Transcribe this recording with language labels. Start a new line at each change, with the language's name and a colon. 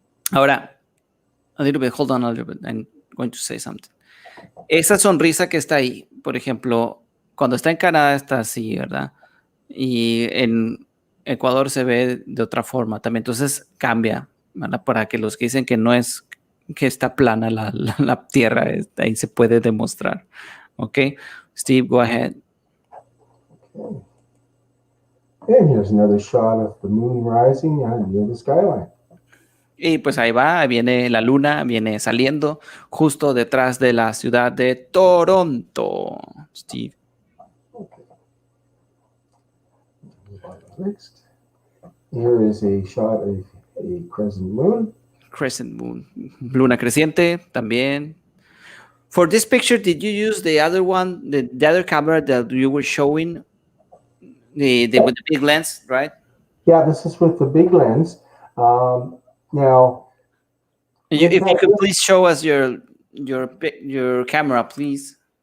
English: Ahora, a little bit, hold on a little bit, I'm going to say something.
Spanish: Esa sonrisa que está ahí, por ejemplo, cuando está en Canadá está así, ¿verdad? Y en Ecuador se ve de otra forma también, entonces cambia, ¿verdad? Para que los que dicen que no es, que está plana la tierra, ahí se puede demostrar.
English: ¿Ok? Steve, go ahead. Okay. And here's another shot of the moon rising near the skyline.
Spanish: Y pues ahí va, viene la luna, viene saliendo justo detrás de la ciudad de Toronto.
English: Steve. Okay. Next, here is a shot of a crescent moon. Crescent moon.
Spanish: Luna creciente también.
English: For this picture, did you use the other one, the other camera that you were showing, with the big lens, right? Yeah, this is with the big lens. Now, If you could please show us your camera, please.